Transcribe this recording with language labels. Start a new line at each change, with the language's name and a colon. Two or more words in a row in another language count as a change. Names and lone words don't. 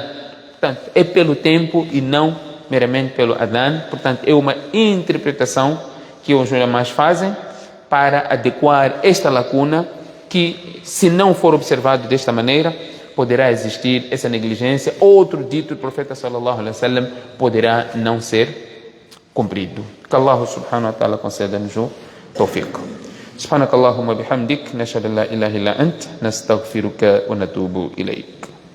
Portuguese: Portanto, é pelo tempo e não meramente pelo adhan. Portanto, é uma interpretação que os ulamás fazem para adequar esta lacuna que, se não for observado desta maneira, poderá existir essa negligência. Outro dito do profeta
Arabic: صلى الله عليه وسلم
Portuguese: poderá não ser cumprido. Que Allah
Arabic: سبحانه وتعالى
Portuguese: conceda-nos o tawfiq.
Arabic: سبحانك اللهم وبحمدك نشهد أن لا إله إلا أنت نستغفرك ونتوب إليك.